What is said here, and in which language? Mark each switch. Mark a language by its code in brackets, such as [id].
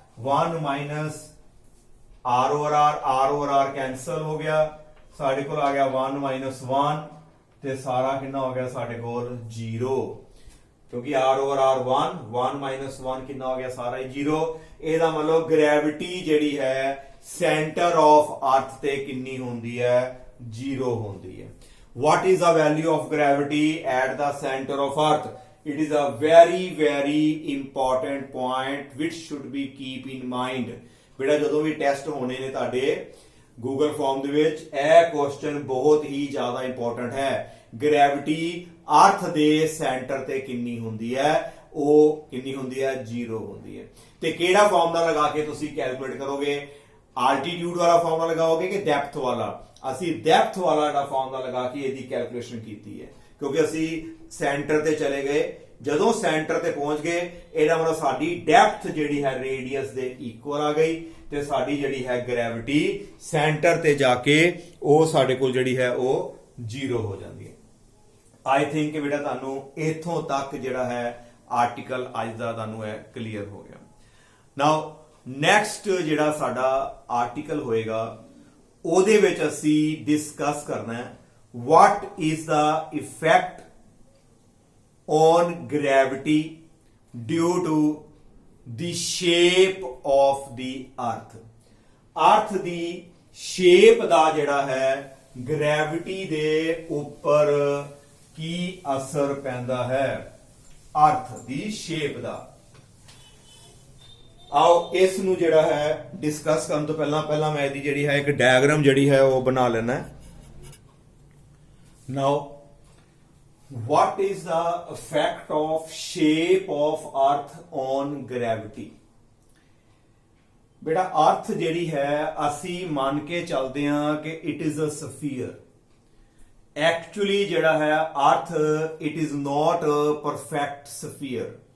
[pa] 1 r over r cancel ਹੋ ਗਿਆ, ਸਾਡੇ ਕੋਲ ਆ ਗਿਆ 1 1, ਤੇ ਸਾਰਾ ਕਿੰਨਾ ਹੋ ਗਿਆ ਸਾਡੇ ਕੋਲ? 0, ਕਿਉਂਕਿ r over r 1, 1 1 ਕਿੰਨਾ ਹੋ ਗਿਆ? ਸਾਰਾ ਹੀ 0। ਇਹਦਾ ਮਤਲਬ ਗ੍ਰੈਵਿਟੀ ਜਿਹੜੀ ਹੈ ਸੈਂਟਰ ਆਫ ਅਰਥ ਤੇ ਕਿੰਨੀ ਹੁੰਦੀ ਹੈ? 0 ਹੁੰਦੀ ਹੈ। [en] What is the value of gravity at the center of earth? It is a very important point which should be keep in mind। [pa] ਬੇਟਾ ਜਦੋਂ ਵੀ ਟੈਸਟ ਹੋਣੇ ਨੇ ਤੁਹਾਡੇ ਗੂਗਲ ਫਾਰਮ ਦੇ ਵਿੱਚ, ਇਹ ਕੁਐਸਚਨ ਬਹੁਤ ਹੀ ਜ਼ਿਆਦਾ ਇੰਪੋਰਟੈਂਟ ਹੈ। ਗ੍ਰੈਵਿਟੀ ਅਰਥ ਦੇ ਸੈਂਟਰ ਤੇ ਕਿੰਨੀ ਹੁੰਦੀ ਹੈ? ਉਹ ਕਿੰਨੀ ਹੁੰਦੀ ਹੈ? 0 ਹੁੰਦੀ ਹੈ। ਤੇ ਕਿਹੜਾ ਫਾਰਮੂਲਾ ਲਗਾ ਕੇ ਤੁਸੀਂ ਕੈਲਕੂਲੇਟ ਕਰੋਗੇ? ਆਲਟੀਟਿਊਡ ਵਾਲਾ ਫਾਰਮੂਲਾ ਲਗਾਓਗੇ ਕਿ ਡੈਪਥ ਵਾਲਾ? ਅਸੀਂ ਡੈਪਥ ਵਾਲਾ ਜਿਹੜਾ ਫਾਰਮੂਲਾ ਲਗਾ ਕੇ ਇਹਦੀ ਕੈਲਕੂਲੇਸ਼ਨ ਕੀਤੀ ਹੈ, ਕਿਉਂਕਿ ਅਸੀਂ ਸੈਂਟਰ ਤੇ ਚਲੇ ਗਏ। ਜਦੋਂ ਸੈਂਟਰ ਤੇ ਪਹੁੰਚ ਗਏ, ਇਹਦਾ ਮਤਲਬ ਸਾਡੀ ਡੈਪਥ ਜਿਹੜੀ ਹੈ ਰੇਡੀਅਸ ਦੇ ਇਕੁਅਲ ਆ ਗਈ, ਤੇ ਸਾਡੀ ਜਿਹੜੀ ਹੈ ਗ੍ਰੈਵਿਟੀ ਸੈਂਟਰ ਤੇ ਜਾ ਕੇ ਉਹ ਸਾਡੇ ਕੋਲ ਜਿਹੜੀ ਹੈ ਉਹ 0 ਹੋ ਜਾਂਦੀ ਹੈ। ਆਈ ਥਿੰਕ ਕਿ ਬੇਟਾ ਤੁਹਾਨੂੰ ਇੱਥੋਂ ਤੱਕ ਜਿਹੜਾ ਹੈ ਆਰਟੀਕਲ ਅੱਜ ਦਾ ਤੁਹਾਨੂੰ ਇਹ ਕਲੀਅਰ ਹੋ ਗਿਆ। ਨਾਓ ਨੈਕਸਟ ਜਿਹੜਾ ਸਾਡਾ ਆਰਟੀਕਲ ਹੋਏਗਾ, ਉਹਦੇ ਵਿੱਚ ਅਸੀਂ ਡਿਸਕਸ ਕਰਨਾ ਹੈ [en] what is the effect on gravity due to the shape of the earth। [pa] ਅਰਥ ਦੀ ਸ਼ੇਪ ਦਾ ਜਿਹੜਾ ਹੈ ਗ੍ਰੈਵਿਟੀ ਦੇ ਉੱਪਰ ਕੀ ਅਸਰ ਪੈਂਦਾ ਹੈ? ਅਰਥ ਦੀ ਸ਼ੇਪ ਦਾ। ਆਓ ਇਸ ਨੂੰ ਜਿਹੜਾ ਹੈ ਡਿਸਕਸ ਕਰਨ ਤੋਂ ਪਹਿਲਾਂ ਮੈਂ ਇਹਦੀ ਜਿਹੜੀ ਹੈ ਇੱਕ ਡਾਇਗਰਾਮ ਜਿਹੜੀ ਹੈ ਉਹ ਬਣਾ ਲੈਣਾ ਹੈ। [en] Now, what is the effect of shape of earth on gravity? [pa] ਬੇਟਾ ਅਰਥ ਜਿਹੜੀ ਹੈ ਅਸੀਂ ਮੰਨ ਕੇ ਚੱਲਦੇ ਹਾਂ ਕਿ [en] it is a sphere। Actually [pa] ਜਿਹੜਾ ਹੈ ਅਰਥ [en] it is not a perfect sphere।